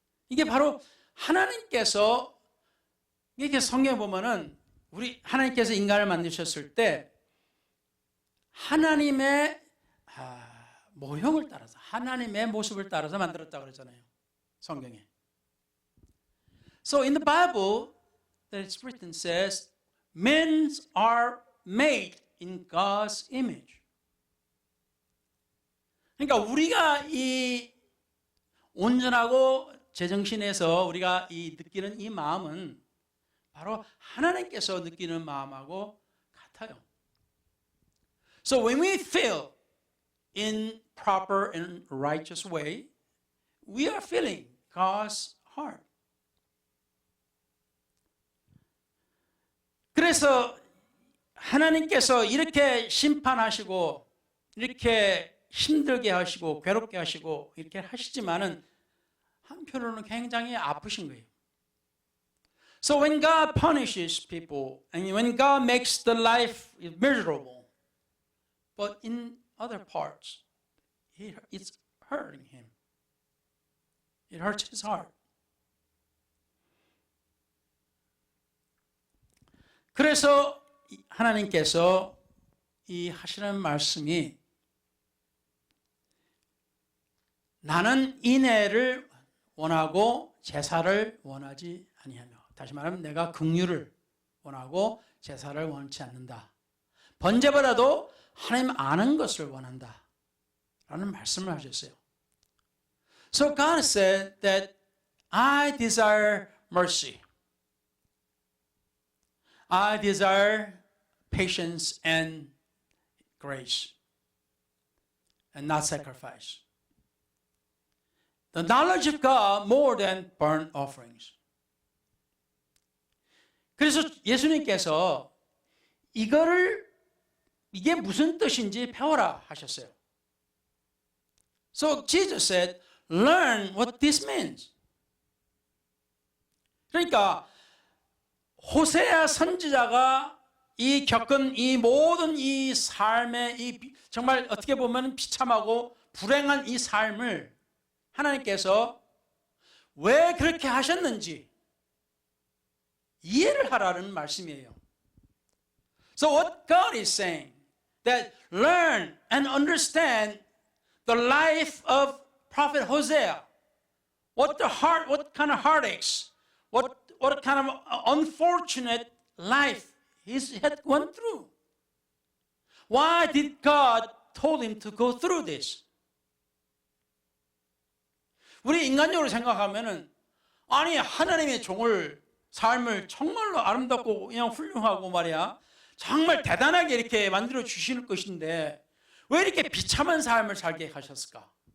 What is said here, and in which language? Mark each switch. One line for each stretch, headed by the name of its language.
Korean: 이게 바로 하나님께서 이게 성경에 보면은 하나님께서 인간을 만드셨을 때 하나님의 모형을 따라서 하나님의 모습을 따라서 만들었다고 그러잖아요. 성경에.
English: So in the Bible, that it's written says, men are made in God's image.
Korean: 그러니까 우리가 이 온전하고 제정신에서 우리가 느끼는 이 마음은 바로 하나님께서 느끼는 마음하고 같아요.
English: So when we feel in proper and righteous way, we are feeling God's heart.
Korean: 그래서 하나님께서 이렇게 심판하시고 이렇게 힘들게 하시고 괴롭게 하시고 이렇게 하시지만은 한편으로는 굉장히 아프신 거예요.
English: So when God punishes people and when God makes the life miserable, but in other parts, it's hurting him. It hurts his heart.
Korean: 그래서 하나님께서 이 하시는 말씀이 나는 인애를 원하고 제사를 원하지 아니하며, 다시 말하면 내가 긍휼을 원하고 제사를 원치 않는다. 번제보다도 하나님 아는 것을 원한다 라는 말씀을 하셨어요.
English: So God said that I desire mercy. I desire patience and grace and not sacrifice. The knowledge of God more than burnt offerings.
Korean: 그래서 예수님께서 이게 무슨 뜻인지 배워라 하셨어요.
English: So Jesus said, learn what this means.
Korean: 그러니까 호세아 선지자가 겪은 이 모든 이 삶의 정말 어떻게 보면 비참하고 불행한 이 삶을 하나님께서 왜 그렇게 하셨는지 이해를 하라는 말씀이에요.
English: So what God is saying, that learn and understand the life of Prophet Hosea. What kind of heartaches, what kind of unfortunate life he had gone through. Why did God told him to go through this?
Korean: 우리 인간적으로 생각하면은 아니 하나님의 종을 삶을 정말로 아름답고 그냥 훌륭하고 말이야 정말 대단하게 이렇게 만들어 주시는 것인데 왜 이렇게 비참한 삶을 살게 하셨을까?